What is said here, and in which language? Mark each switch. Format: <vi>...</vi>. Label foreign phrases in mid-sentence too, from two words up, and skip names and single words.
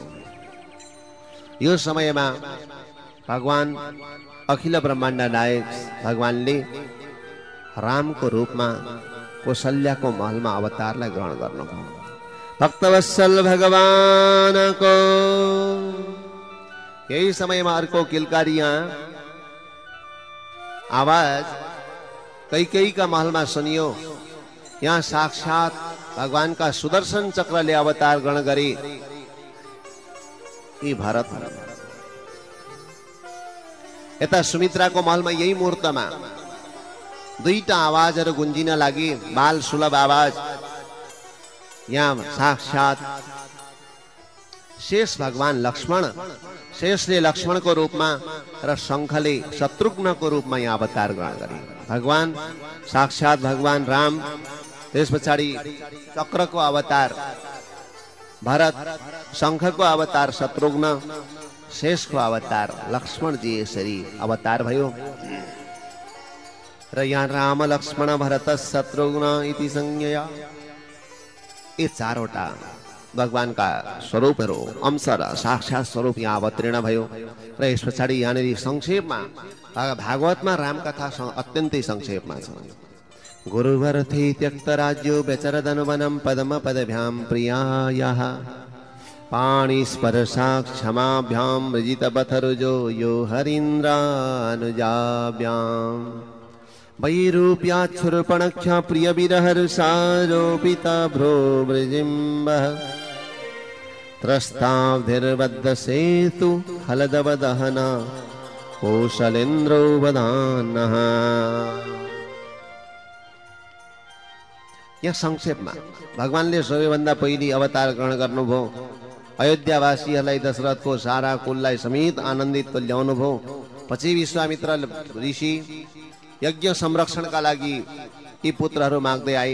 <ne>यो समयमा भगवान अखिल ब्रह्माण्ड नायक भगवानले रामको रूपमा कौशल्याको महलमा अवतारलाई ग्रहण गर्नुभयो। भक्तवत्सल भगवानको यही समयमा अर्को किलकारिया आवाज कैकेयी</ne> <hi>का महल में</hi> <ne>सुनियो, यहाँ साक्षात भगवान का सुदर्शन चक्र ले अवतार ग्रहण गरी यी भरत। यता सुमित्रा</ne> <hi>को महल में</hi> <ne>यही मुहूर्त में दुईटा आवाजहरु गुन्जिन लागि, बाल सुलभ आवाज। यहाँ साक्षात शेष भगवान लक्ष्मण, शेषले लक्ष्मण</ne> <hi>को रूप में</hi> <ne>र शंखले शत्रुघ्न</ne> <hi>को रूप में</hi> <ne>यहाँ अवतार ग्रहण गरे। भगवान साक्षात भगवान राम, त्यस पछाडि चक्र को अवतार भरत, शंख को अवतार शत्रुघ्न, शेष को अवतार लक्ष्मण जी यसरी अवतार भयो। र यहाँ राम लक्ष्मण भरत शत्रुघ्न</ne> <sa>इति संज्ञया</sa> <ne>ये चारवटा भगवान का स्वरूपहरु अंश र साक्षात स्वरूप यहाँ अवतीर्ण भयो। र यस पछाडि यहाँनिर संक्षेपमा भागवतमा राम कथा अत्यन्तै संक्षेपमा छ।</ne> <sa>गुरुवरथे त्यक्त राज्यो व्यचरदन वनम पदम पदभ्याम प्रियायाः पाणिस्पर्शा क्षमाभ्याम मृजित पथरुजो यो हरीन्द्रानुजाभ्याम वैरूप्याच्छुर्पणक्ष प्रिय विरहर्षारोपिता भ्रो वृजिम्बः त्रस्ताब्धिर्बद्ध सेतु हलदवदहन कौशलेन्द्रो वदानः।</sa> <ne>यहाँ संक्षेपमा भगवानले सबैभन्दा पहिली अवतार ग्रहण गर्नुभयो। अयोध्यावासीहरूलाई दशरथको सारा कुललाई समेत आनन्दित ल्याउनुभयो। पछि विश्वामित्र ऋषि यज्ञ संरक्षणका लागि यी पुत्रहरू माग्दै आए।</ne>